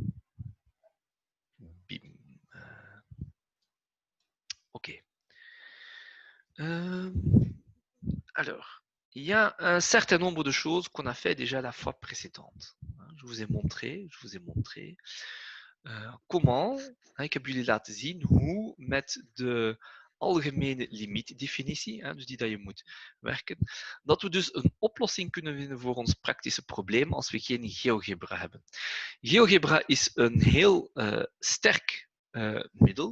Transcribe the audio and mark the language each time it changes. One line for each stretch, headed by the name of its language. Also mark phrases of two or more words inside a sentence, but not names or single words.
French: Bim. Ok. Alors, il y a un certain nombre de choses qu'on a fait déjà la fois précédente. Je vous ai montré comment,
Dutch: ik heb jullie laten zien hoe met de algemene limietdefinitie, dus die dat je moet werken, dat we dus een oplossing kunnen vinden voor ons praktische probleem als we geen GeoGebra hebben. GeoGebra is een heel sterk middel.